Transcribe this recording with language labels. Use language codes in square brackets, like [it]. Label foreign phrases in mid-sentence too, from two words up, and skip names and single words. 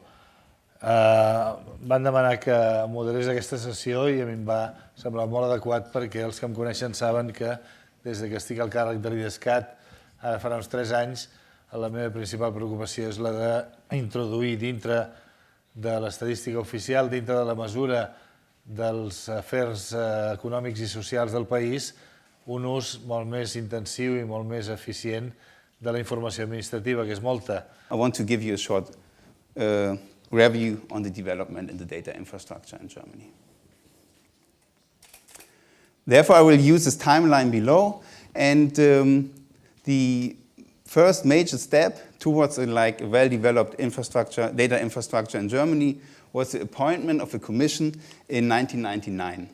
[ca] Van demanar que moderés aquesta sessió i a mi em va semblar molt adequat perquè els que em coneixen saben que des que estic al càrrec de l'Idescat, ara farà uns 3 anys, la meva principal preocupació és la d'introduir dintre de l'estadística oficial, dintre de la mesura dels afers econòmics i socials del país, un ús molt més intensiu i molt més eficient de la informació administrativa, que és molta. [en] I want to give you a short review on the development in the data infrastructure in Germany. Therefore, I will use this timeline below, and the first major step towards a well-developed data infrastructure in Germany was the appointment of a commission in 1999.